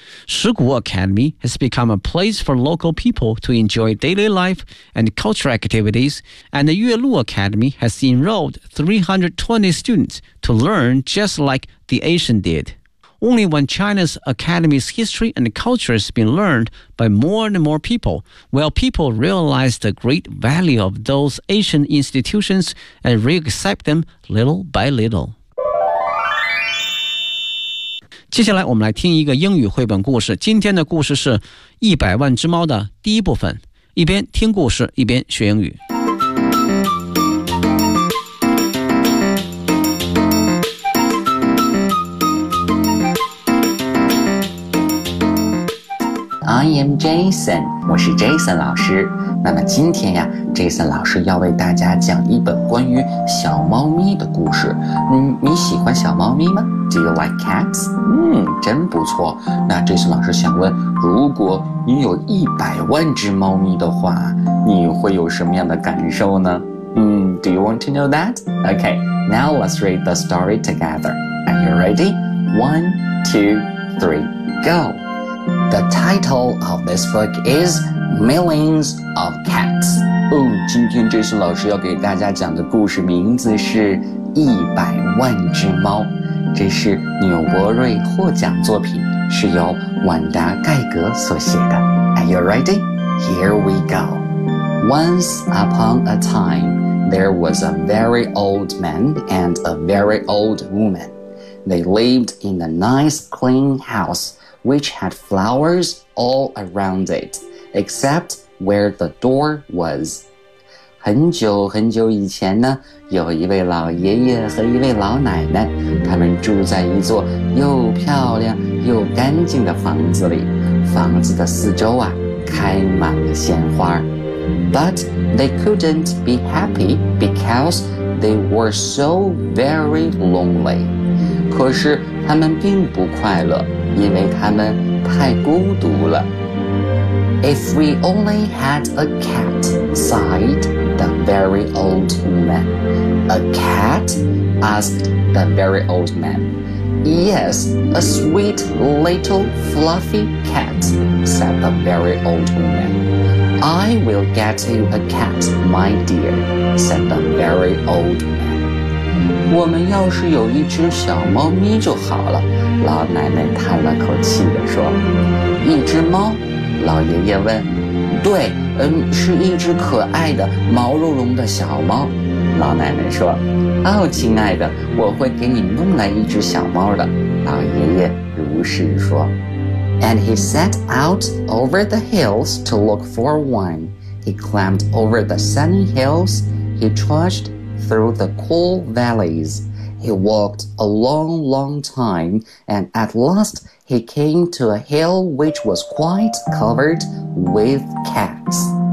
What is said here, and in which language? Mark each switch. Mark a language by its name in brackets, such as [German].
[English] Shigu Academy has become a place for local people to enjoy daily life and cultural activities, and the Yuelu Academy has enrolled 320 students to learn just like the ancient did. Only when China's academy's history and culture has been learned by more and more people will people realize the great value of those ancient institutions and re-accept them little by little. [Chinese] 接下来我们来听一个英语绘本故事。今天的故事是《一百万只猫》的第一部分。一边听故事，一边学英语。 [English] I am Jason, [Chinese] 我是 Jason 老师。那么今天呀 ,Jason 老师要为大家讲一本关于小猫咪的故事。你喜欢小猫咪吗 ? [English] Do you like cats? [Chinese] 真不错。那 Jason 老师想问，如果你有一百万只猫咪的话，你会有什么样的感受呢？ [English] Do you want to know that? Okay, now let's read the story together. Are you ready? 1, 2, 3, go! The title of this book is Millions of Cats. [Chinese] 今天 Jason 老师要给大家讲的故事名字是一百万只猫。这是纽伯瑞获奖作品，是由婉达盖格所写的。 [English] Are you ready? Here we go. Once upon a time, there was a very old man and a very old woman. They lived in a nice clean house. Which had flowers all around it, except where the door was. [Chinese] 很久很久以前呢，有一位老爷爷和一位老奶奶，他们住在一座又漂亮又干净的房子里。房子的四周啊，开满了鲜花。 [English] But they couldn't be happy because they were so very lonely. [Chinese] 可是他们并不快乐。因为他们太孤独了。 [English] If we only had a cat, sighed the very old man. A cat? Asked the very old man. Yes, a sweet little fluffy cat, said the very old woman. I will get you a cat, my dear, said the very old man. [Chinese] 我们要是有一只小猫咪就好了，老奶奶叹了口气地说。一只猫？老爷爷问。对，是一只可爱的毛茸茸的小猫，老奶奶说。哦，亲爱的，我会给你弄来一只小猫的，老爷爷如是说。 [English] And he set out over the hills to look for one. He climbed over the sunny hills. He trudgedthrough the cool valleys. He walked a long, long time, and at last he came to a hill which was quite covered with cats.